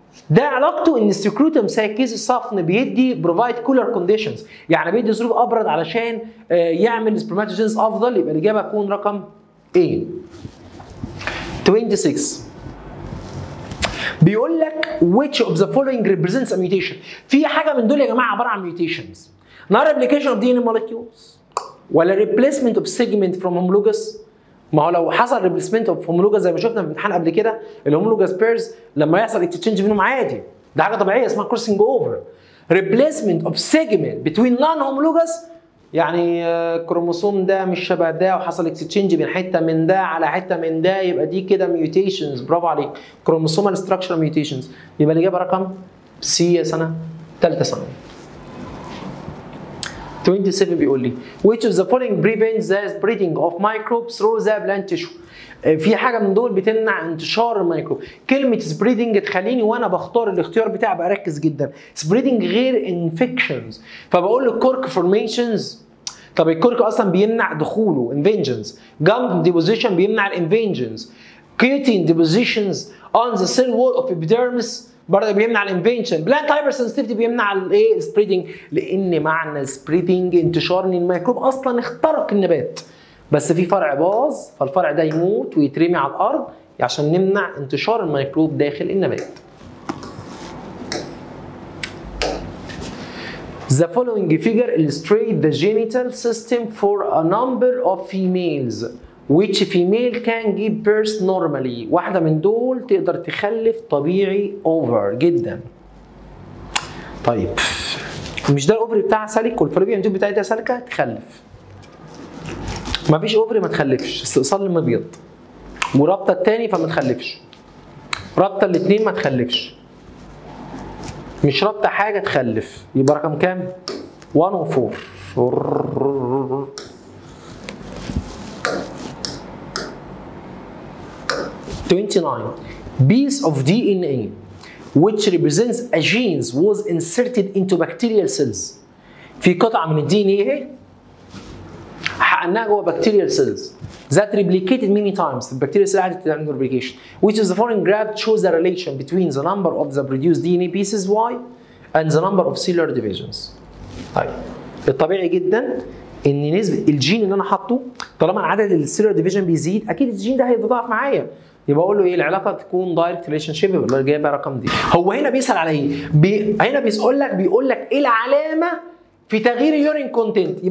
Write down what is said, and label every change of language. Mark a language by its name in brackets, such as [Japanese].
[Arabic] ده علاقته ان السكروتم سايكيز الصفن بيدي بروفايد كولر كونديشنز، يعني بيدي ظروف ابرد علشان يعمل سبرماتوجينز افضل. يبقى الاجابه هتكون رقم ايه؟ 26 بيقول لك [English] which of the following represents a mutation. [Arabic] في حاجه من دول يا جماعه عباره عن mutations. [English] not replication of DNA molecules ولا replacement of segment from homologous. [Arabic] ما هو لو حصل ريبليسمنت اوف هومولوجاس زي ما شفنا في الامتحان قبل كده، الهومولوجاس بيرز لما يحصل اكتشينج بينهم عادي، ده حاجه طبيعيه اسمها كروسنج اوفر. ريبليسمنت اوف سيجمنت بتوين نون هومولوجاس، يعني الكروموسوم ده مش شبه ده وحصل اكتشينج بين حته من ده على حته من ده، يبقى دي كده ميوتيشنز. برافو عليك، كروموسومال ستراكشر ميوتيشنز. يبقى الاجابه رقم سي يا سنه ثالثه ثانوي. [English] 27 بيقول لي which of the following prevents the spreading of microbes through the plant tissue. [Arabic] في حاجه من دول بتمنع انتشار الميكروب. كلمه spreading تخليني وانا بختار الاختيار بتاعي ابقى اركز جدا. [English] spreading [Arabic] غير [English] infections. [Arabic] فبقول له [English] cork formations. [Arabic] طب الكورك اصلا بيمنع دخوله invasions. [English] gum deposition [Arabic] بيمنع الانفينجنز. [English] keratin depositions on the cell wall of epidermis [Arabic] برضه بيمنع الانفنشن. بلانت هايبر سنسيتيفيتي بيمنع الايه؟ السبريدنج، لان معنى السبريدنج انتشار ان الميكروب اصلا اخترق النبات بس في فرع باظ فالفرع ده يموت ويترمي على الارض عشان نمنع انتشار الميكروب داخل النبات. [English] The following figure illustrates the genital system for a number of females. Which female can give birth normally. [Arabic] واحدة من دول تقدر تخلف طبيعي over جدا. طيب مش ده الاوفري بتاعها سالك والفالوبيان تيوب بتاعتها سالكة تخلف. مفيش اوفري ما تخلفش، استئصال المبيض. ورابطة التاني فما تخلفش. رابطة الاتنين ما تخلفش. مش رابطة حاجة تخلف. يبقى رقم كام؟ 1 و 4. [English] 29 piece of DNA which represents a genes was inserted into bacterial cells. [Arabic] في قطعة من الدي ان ايه اهي حقناها جوه [English] bacterial cells that replicated many times. [Arabic] البكتيريا سيل قعدت تعمل replication. [English] Which is the following graph shows the relation between the number of the produced DNA pieces Y and the number of cellular divisions. [Arabic] طيب الطبيعي جدا ان نسبه الجين اللي انا حاطه طالما عدد السيلولار ديفيجن بيزيد اكيد الجين ده هيتضاعف معايا. يبقى اقول له ايه العلاقه تكون دايركت ريليشن شيب يبقى جايبه رقم دي. هو هنا بيسال على ايه؟ هنا بيقول لك ايه العلامه في تغيير اليورين كونتنت.